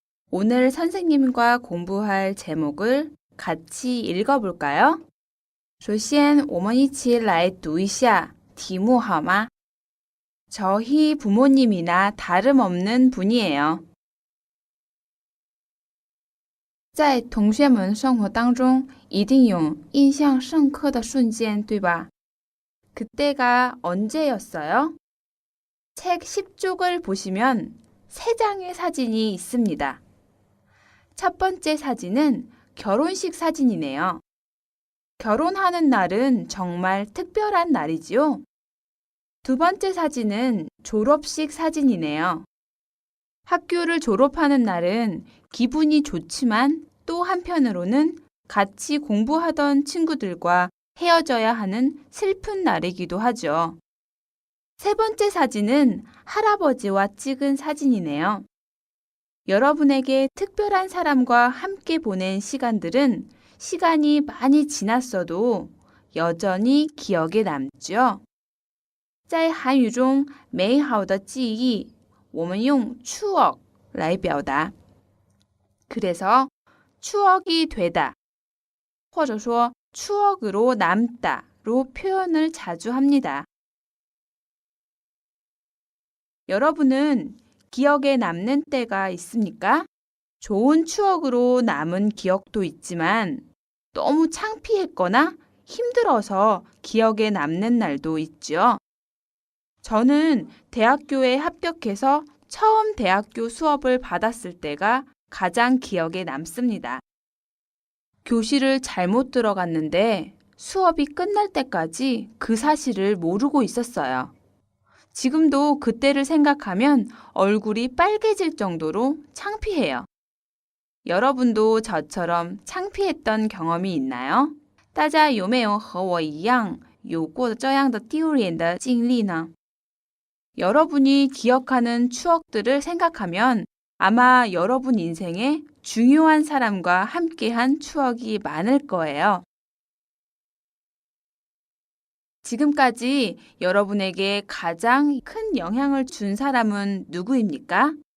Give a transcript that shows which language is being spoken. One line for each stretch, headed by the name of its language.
Korean: 오늘 선생님과 공부할 제목을 같이 읽어볼까요?
Chinese: 首先,我们一起来读一下题目好吗?
Korean: 저희 부모님이나 다름없는 분이에요.
Chinese: 在同学们生活当中一定有印象深刻的瞬间，对吧?
Korean: 그때가 언제였어요? 책 10쪽을 보시면 3장의 사진이 있습니다. 첫 번째 사진은 결혼식 사진이네요. 결혼하는 날은 정말 특별한 날이지요. 두 번째 사진은 졸업식 사진이네요. 학교를 졸업하는 날은 기분이 좋지만 또 한편으로는 같이 공부하던 친구들과 헤어져야 하는 슬픈 날이기도 하죠. 세 번째 사진은 할아버지와 찍은 사진이네요. 여러분에게 특별한 사람과 함께 보낸 시간들은 시간이 많이 지났어도 여전히 기억에 남죠.
Chinese: 在韩语中美好的记忆我们用 추억 来表达.
Korean: 그래서 추억이 되다,
Chinese: 或者说
Korean: 추억으로 남다로 표현을 자주 합니다. 여러분은 기억에 남는 때가 있습니까? 좋은 추억으로 남은 기억도 있지만 너무 창피했거나 힘들어서 기억에 남는 날도 있죠. 저는 대학교에 합격해서 처음 대학교 수업을 받았을 때가 가장 기억에 남습니다. 교실을 잘못 들어갔는데 수업이 끝날 때까지 그 사실을 모르고 있었어요. 지금도 그때를 생각하면 얼굴이 빨개질 정도로 창피해요. 여러분도 저처럼 창피했던 경험이 있나요?
Chinese: 大家有没有和我一样有过这样的丢脸的经历呢?
Korean: 여러분이 기억하는 추억들을 생각하면 아마 여러분 인생에 중요한 사람과 함께한 추억이 많을 거예요. 지금까지 여러분에게 가장 큰 영향을 준 사람은 누구입니까?